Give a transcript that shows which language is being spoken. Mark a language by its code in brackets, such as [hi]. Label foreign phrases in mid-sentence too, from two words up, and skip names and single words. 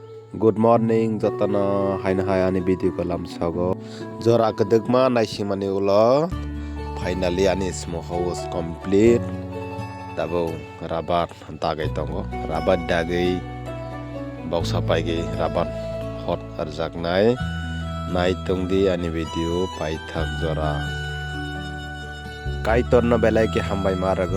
[en] Good morning, [trp] jatana haina hayani video ko lamsago. Jora kedegma naisingmani ulo. Finally ani [en] small house complete. [trp] Tabo rabat tagai tongo. Rabat dagai bausa paigi rabat hot arjak nai. Nai tongdi ani video pai thak jora. Kaitor no belai ke hambai marago.